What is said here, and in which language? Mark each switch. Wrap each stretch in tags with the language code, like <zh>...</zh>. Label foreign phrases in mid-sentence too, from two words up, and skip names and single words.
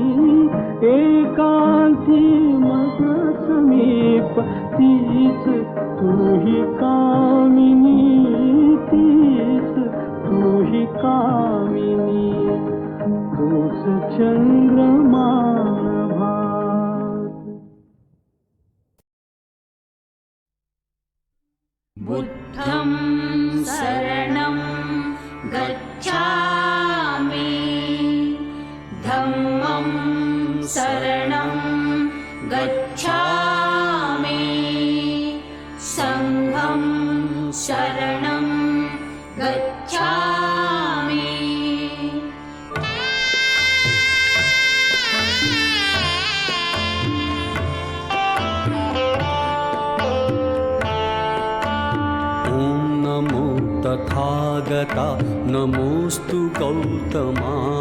<mr>एकांती मज समीप तीच तूही कामिनी तीच तूही कामिनी तूच चंद्रमान भात</mr> <pi>बुद्धं शरणं गच्छामि धम्मं शरणं गच्छामि संघं शरणं गच्छामि</pi> <mr>तथागता नमोस्तु गौतमा</mr>